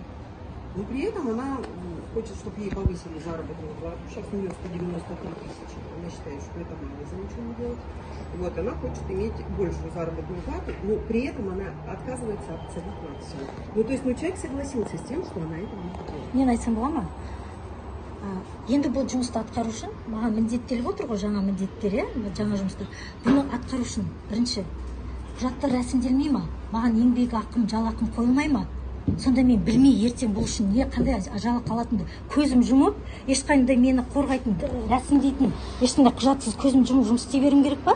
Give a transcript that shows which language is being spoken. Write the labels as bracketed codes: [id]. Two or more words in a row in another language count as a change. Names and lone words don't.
[ru] Но при этом она хочет, чтобы ей повысили заработную плату. Сейчас у нее 193 тысячи. Она считает, что это мало за ничего делать. Вот, она хочет иметь большую заработную плату, но при этом она отказывается абсолютно от всего. Ну, то есть, человек согласился с тем, что она это будет делать. [kk] Мен айтсам бола ма? Енді бұл жұмысты атқару үшін маған міндеттеліп отыр ғой, жаңа міндеттер, жаңа жұмыстар. Бұны атқару үшін бірінші құжаттар рәсімделмей ма? Маған еңбек ақым, жалақым қойылмай ма? сонда мен білмей ертең бұл үшін не қандай жалақы алатынымды көзім жұмып ешқандай мені қорғайтын рәсімдейтін ешқандай құжатсыз көзім жұмып жұмыс істей беруім керек па?